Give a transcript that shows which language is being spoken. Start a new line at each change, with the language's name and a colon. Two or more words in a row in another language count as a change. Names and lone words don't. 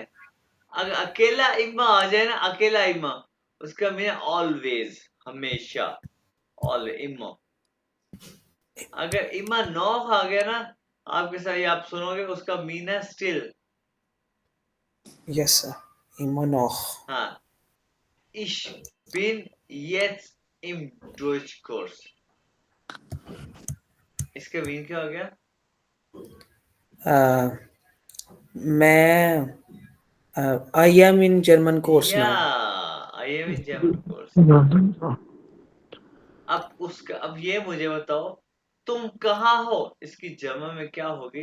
Hindi: अगर अकेला इमा आ जाए ना, अकेला इमा, उसका मीन ऑलवेज, हमेशा, ऑलवेज इमा। अगर इमा नॉक आ गया ना आपके साथ, ये आप सुनोगे, उसका मीन है स्टिल।
English: yes sir,
German: immer noch। हाँ, ich bin jetzt im Deutschkurs।
Hindi: इसका मीन क्या हो गया?
English: मैं I am in German course
Hindi: या
English: नाउ। I am in German course.
Hindi: अब उसका, अब ये मुझे बताओ, तुम कहाँ हो, इसकी जमा में क्या होगी?